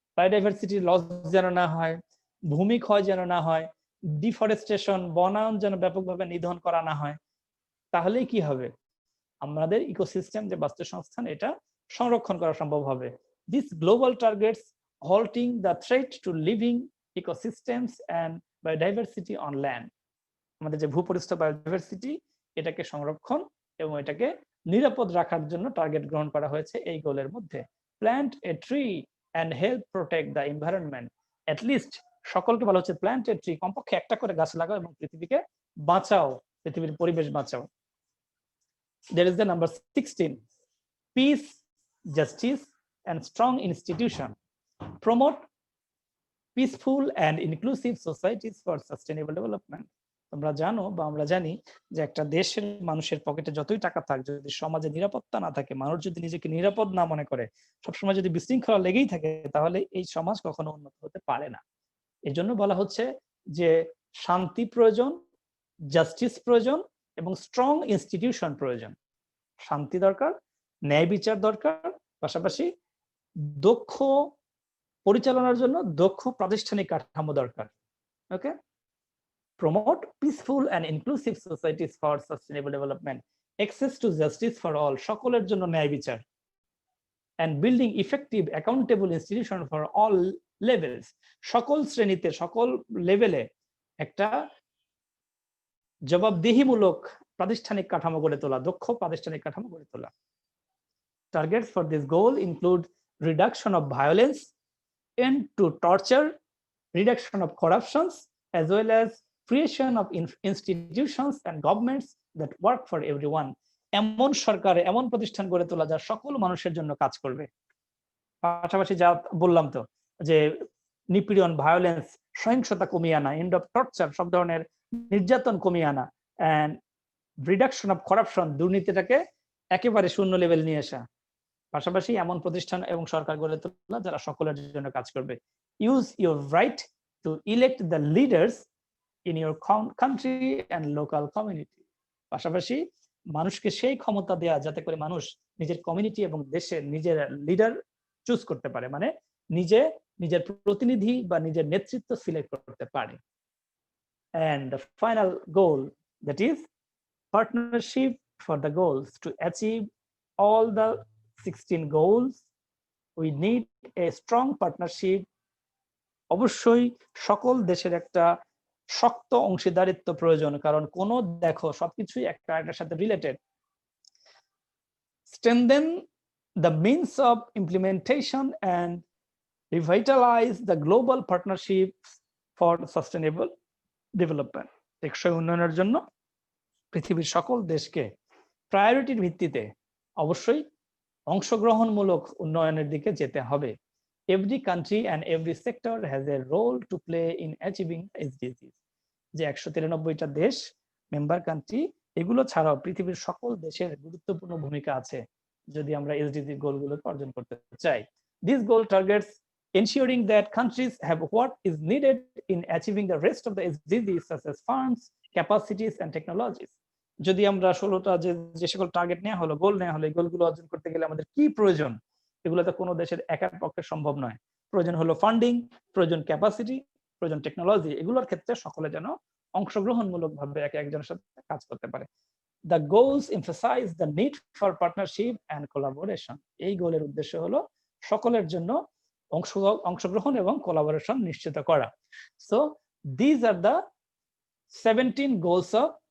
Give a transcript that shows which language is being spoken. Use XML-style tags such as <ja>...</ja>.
<bn>Biodiversity loss যেন না হয়, ভূমি ক্ষয় যেন না হয়, ডিফরেস্টেশন, বনায়ন যেন ব্যাপকভাবে নিধন করা না হয়। তাহলেই কি হবে? আমাদের ইকোসিস্টেম যে বাস্তুসংস্থান, এটা সংরক্ষণ করা সম্ভব হবে।</bn> <en>This global targets halting the threat to living ecosystems and biodiversity on land.</en> <bn>আমাদের যে ভূপরিস্থ বায়োডাইভার্সিটি, এটাকে সংরক্ষণ এবং এটাকে নিরাপদ রাখার জন্য টার্গেট গ্রহণ করা হয়েছে এই গোলের মধ্যে।</bn> <en>Plant a tree and help protect the environment. At least</en> <bn>সকলকে বলা হচ্ছে</bn> <en>plant a tree,</en> <bn>কমপক্ষে একটা করে গাছ লাগাও এবং পৃথিবীকে বাঁচাও, পৃথিবীর পরিবেশ বাঁচাও।</bn> <en>There is the number 16, peace, justice and strong institution. Promote peaceful and inclusive societies for sustainable development.</en> <bn>তোমরা জানো বা আমরা জানি যে একটা দেশের মানুষের পকেটে যতই টাকা থাক, যদি সমাজে নিরাপত্তা না থাকে, মানুষ যদি নিজেকে নিরাপদ না মনে করে, সবসময় যদি বিশৃঙ্খলা লেগেই থাকে, তাহলে এই সমাজ কখনো উন্নত হতে পারে না। এই জন্য বলা হচ্ছে যে শান্তি প্রয়োজন, জাস্টিস প্রয়োজন এবং স্ট্রং ইনস্টিটিউশন প্রয়োজন। শান্তি দরকার, ন্যায় বিচার দরকার, পাশাপাশি দক্ষ পরিচালনার জন্য দক্ষ প্রাতিষ্ঠানিক কাঠামো দরকার।</bn> <en>okay, promote peaceful and inclusive societies for sustainable development, access to justice for all,</en> <bn>সকলের জন্য ন্যায় বিচার,</bn> <en>and building effective accountable institution for all levels,</en> <bn>সকল শ্রেণীতে, সকল লেভেলে একটা জবাবদিহিমূলক প্রাতিষ্ঠানিক কাঠামো গড়ে তোলা,</bn> <en>দক্ষ প্রাতিষ্ঠানিক কাঠামো গড়ে তোলা। Targets for this goal include reduction of violence, end to torture, reduction of corruptions, as well as creation of institutions and governments that work for everyone.</en> <bn>এমন সরকার, এমন প্রতিষ্ঠান গড়ে তোলা যা সকল মানুষের জন্য কাজ করবে। পাশাপাশি যা বললাম তো যে নিপীড়ন, ভায়োলেন্স, সহিংসতা কমিয়ে আনা,</bn> <en>end of torture,</en> <bn>সব ধরনের নির্যাতন কমিয়ে আনা,</bn> <en>and reduction of corruption,</en> <bn>দুর্নীতিটাকে একেবারে শূন্য লেভেল নিয়ে আসা। পাশাপাশি এমন প্রতিষ্ঠান এবং সরকার গড়ে তোলা যারা সকলের জন্য কাজ করবে।</bn> <en>Use your right to elect the leaders in your country and local community.</en> <bn>পাশাপাশি মানুষকে সেই ক্ষমতা দেয়া যাতে করে মানুষ নিজের কমিউনিটি এবং দেশের নিজের লিডার চুজ করতে পারে, মানে নিজের প্রতিনিধি বা নিজের নেতৃত্ব সিলেক্ট করতে পারে।</bn> <en>And the final goal, that is partnership for the goals. To achieve all the 16 goals, we need a strong partnership.</en> <bn>অবশ্যই সকল দেশের একটা শক্ত অংশীদারিত্ব প্রয়োজন, কারণ কোন দেখো সবকিছুই একটা এটার সাথে related.</bn> <en>Strengthen the means of implementation and revitalize the global partnerships for sustainable development.</en> <bn>টেকসই উন্নয়নের জন্য পৃথিবীর সকল দেশকে প্রায়োরিটির ভিত্তিতে অবশ্যই অংশগ্রহণমূলক উন্নয়নের দিকে যেতে হবে।</bn> <en>Every country and every sector has a role to play in achieving SDGs.</en> <bn>যে 193টা দেশ মেম্বার কান্ট্রি, এগুলো ছাড়াও পৃথিবীর সকল দেশের গুরুত্বপূর্ণ ভূমিকা আছে যদি আমরা এসডিজি গোলগুলোকে অর্জন করতে চাই।</bn> <en>These goal targets ensuring that countries have what is needed in achieving the rest of the SDGs, such as funds, capacities and technologies.</en> <bn>যদি আমরা 16টা যে সকল টার্গেট নেওয়া হলো, গোল নেওয়া হলো, এই গোলগুলো অর্জন করতে গেলে আমাদের কি প্রয়োজন, এগুলো তো কোনো দেশের একার পক্ষে সম্ভব নয়। প্রয়োজন হলো ফান্ডিং, প্রয়োজন ক্যাপাসিটি, প্রয়োজন টেকনোলজি। এগুলোর ক্ষেত্রে সকলে যেন অংশগ্রহণমূলকভাবে একে একজনের সাথে কাজ করতে পারে।</bn> <en>The goals emphasize the need for partnership and collaboration.</en> <bn>এই গোলের উদ্দেশ্য হলো সকলের জন্য অংশগ্রহণ এবং কোলাবোরেশন নিশ্চিত করা।</bn> <en>So these are the 17 goals of</en>